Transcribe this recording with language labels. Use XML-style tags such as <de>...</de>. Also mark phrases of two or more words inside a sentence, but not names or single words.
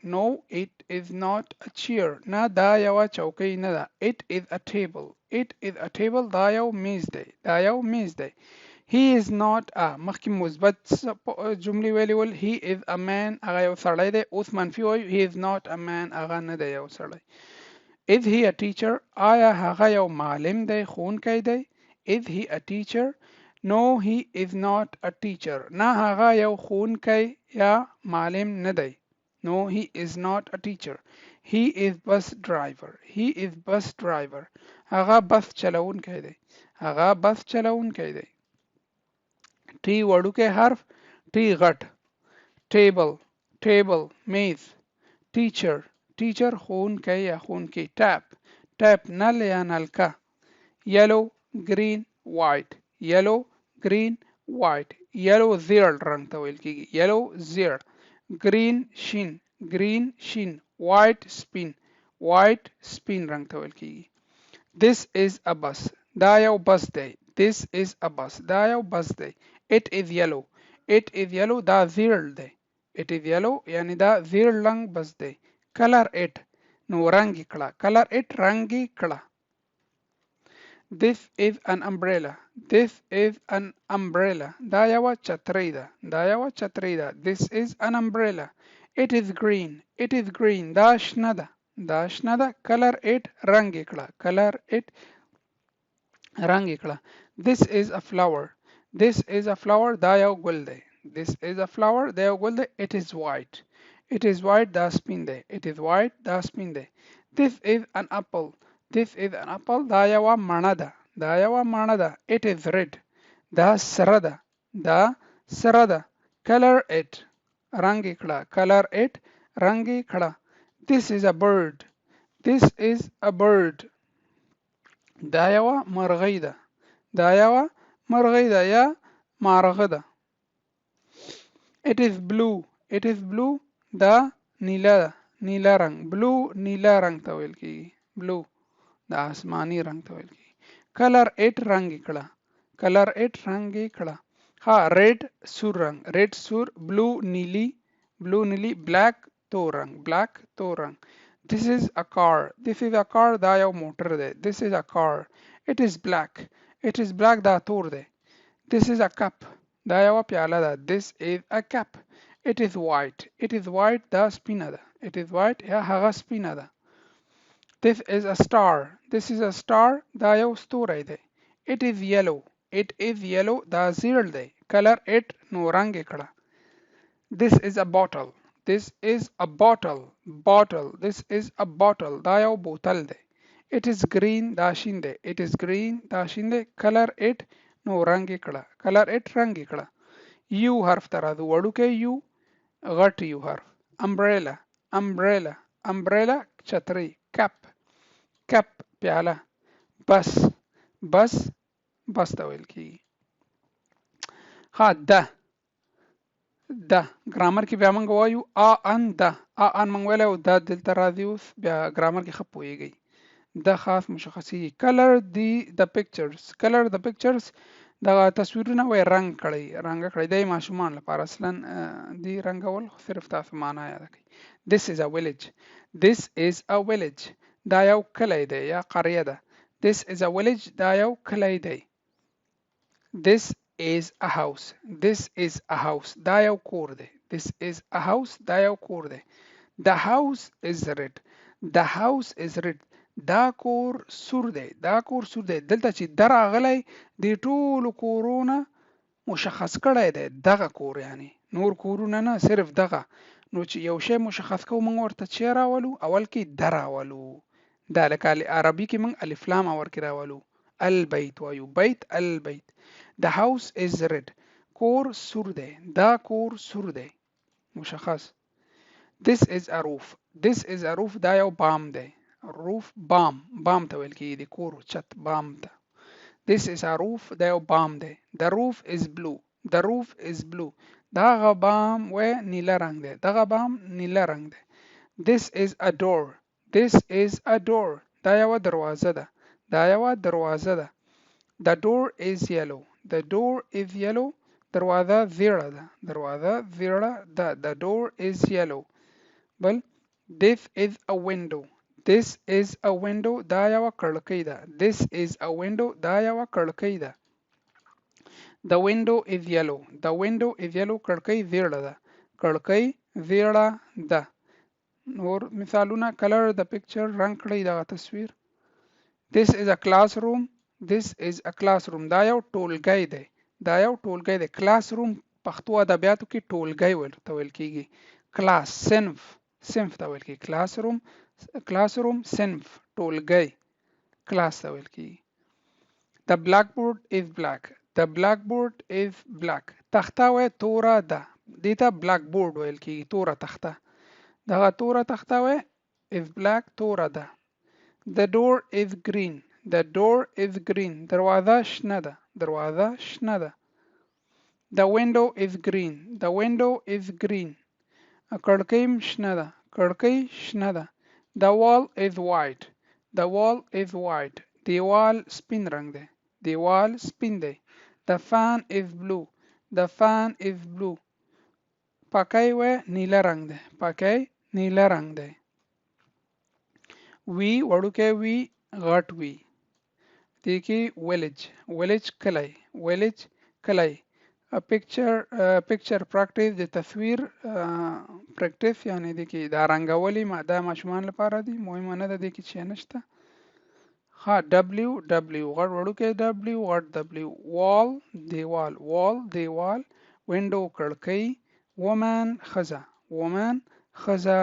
<ps>نه دا یوه چوکۍ نه ده</ps> <en>it is a table</en> <ps>دا یو میز دی</ps> <en>he is not a</en> <ps>مخکې مثبت جملې ویلې ول</ps> <en>he is a man</en> <ps>هغه یو سړی دی اوس منفي وایو</ps> <en>he is not a man</en> <ps>هغه نه دی یو سړی</ps> <en>is he a teacher</en> <ps>آیا هغه یو معلم دی ښوونکی دی</ps> <en>is he a teacher no he is not a teacher</en> <ps>نه هغه یو ښوونکی یا معلم نه دی</ps> <en>no he is not a teacher he is bus driver</en> <ps>هغه بس چلوونکی دی ټي وړوکی حرف ټي غټ table میز teacher ښوونکی یا ښوونکی tap نل یا نلکه</ps> <en>yellow green white</en> <ps>yellow زیړ رنګ ته ویل کیږي زیړ green شین white سپین رنګ ته ویل کیږي</ps> <en>this is a bus</en> <ps>دا یو بس دی</ps> <en>it is yellow</en> <ps>دا زیړ دی</ps> <en>it is yellow</en> <ps>یعنی دا زیړ رنګ بس دی</ps> <en>color it</en> <ps>نو رنګ کړه</ps> <en>this is an umbrella</en> <ps>دا یوه چترۍ ده</ps> <en>this is an umbrella it is green</en> <ps>دا شنه ده</ps> <en>color it</en> <ps>رنګ کړه</ps> <en>this is a flower</en> <ps>دا یو ګل دی</ps> <en>it is white</en> <ps>دا سپین دی</ps> <en>this is an apple</en> <ps>دا یوه مڼه ده</ps> <en>it is red</en> <ps>دا سره ده</ps> <en>color it رنګ</en> <ps>کړه</ps> <en>this is a bird</en> <ps>دا یوه مرغۍ ده یا مارغه ده</ps> <en>it is blue</en> <ps>دا نیله رنګ نیله رنګ ته ویل کیږي blue دا آسماني رنګ ته ویل کیږي</ps> <en>color it</en> <ps>رنګ کړه ها red سور رنګ blue نیلی black تور رنګ</ps> <en>this is a car</en> <ps>دا یو موټر دی</ps> <en>this is a car it is black</en> <ps>دا تور دی</ps> <en>this is a cup</en> <ps>دا یو پیاله ده</ps> <en>this is a cup it is white</en> <ps>دا سپینه ده یا هغه سپینه ده</ps> <en>this is a star</en> <ps>دا یو ستوری دی</ps> <en>it is yellow</en> <ps>دا زیړ دی</ps> <en>color it</en> <ps>نو رنګ کړه</ps> <en>this is a bottle</en> <ps>دا یو بوتل دی</ps> <en>it is green</en> <ps>دا شین دی</ps> <en>color it</en> <ps>نو رنګ کړه u حرف ته راځو وړوکی u غټ u حرف umbrella چترۍ cup پیاله بس بس بس ته ویل کیږي. ها د ګرامر کې بیا موږ وایو ان ان موږ ویلی او دا دلته راځي اوس بیا ګرامر کې ښه پوهیږئ. د خاص مشخصي</ps> <en>color the pictures color the pictures</en> <ps>دا تصویرونه وای رنگ کړی دی ماشومان لپاره اصلا دی رنگول صرف تاسو معنا یاد کړئ.</ps> <en>This is a village. This is a village.</en> <ps>دا یو کلی دی یا قریه ده.</ps> <en>This is a village.</en> <ps>دا یو کلی دی.</ps> <en>This is a house. This is a house.</en> <ps>دا یو کور دی.</ps> <en>This is a house.</en> <ps>دا یو کور دی.</ps> <en>The house is red. The house is red.</en> <ps>دا کور سور دی. دا کور سور دی. دلته چې راغلی د ټولو کورونه مشخص کړی دی دغه کور یعنی نور کورونه نه صرف دغه. نو چې یو شی مشخص کوو موږ ورته چې راولو اول کې د راولو. دا لکه عربي کې موږ الف لام ورکې راولو. البیت وایو</ps> <ar>بیت البیت.</ar> <en>The house is red.</en> <ps>کور سور دی. دا کور سور دی. مشخص.</ps> <en>This is a roof. This is a roof.</en> <ps>دا یو بام دی. roof بام ته ویل کېږي د کور چت بام ته.</ps> <en>This is a roof.</en> <ps>دا یو بام دی.</ps> <en>The roof is blue. The roof is blue.</en> <ps>دغه بام و نیله رنگ دی. دغه بام نیله رنگ دی.</ps> <en>This is a door. This is a door.</en> <ps>دا یو دروازه ده. دا یو دروازه ده.</ps> <en>The door is yellow. The door is yellow.</en> <ps>دروازه زیړه ده. دروازه زیړه ده.</ps> <en>The door is yellow. بل This is a window. This is a window.</en> <ps>دا یو کړکۍ ده.</ps> <en>This is a window.</en> <ps>دا یو کړکۍ ده.</ps> <en>The window is yellow. The window is yellow.</en> <ps>کړکۍ زیړه ده. کړکۍ زیړه ده. نور مثالونه</ps> <en>color the picture</en> <ps>رنگ کړئ دغه تصویر.</ps> <en>This is a classroom. This is a classroom.</en> <ps>دا یو ټولګی دی. دا یو ټولګی دی. classroom پښتو ادبیاتو کې ټولګی ویل کېږي. class صنف ته ویل کېږي. classroom صنف ټولګی class ته ویل کېږي.</ps> <en>The blackboard is black. The blackboard is black.</en> <ps>تخته وای توره ده. دې ته blackboard ویل کېږي. توره تخته. دغه توره تخته وای</ps> <en>is black</en> <ps>توره ده.</ps> <en>The door is green. The door is green.</en> <ps>دروازه شنه ده. دروازه شنه ده.</ps> <en>The window is green. The window is green.</en> <ps>کړکۍ شنه ده. کړکۍ شنه ده.</ps> <en>The wall is white. The wall is white.</en> <ps>دیوال سپین رنگ ده. دیوال سپین ده.</ps> <en>The fan is blue. The fan is blue.</en> <ps>پکۍ و نیله رنگ ده. پکۍ نیله رنگ ده. وی وړوکی وی غټ وی. دې کې village کلی. village کلی.</ps> <en>picture practice</en> <ps>د تصویر practice یعنی دې کې دا رنګولې دا ماشومان لپاره دي مهمه نه ده دې کې چې نشته. ها w وړوکی w غټ w. wall دیوال. window کړکۍ. woman ښځه.</ps>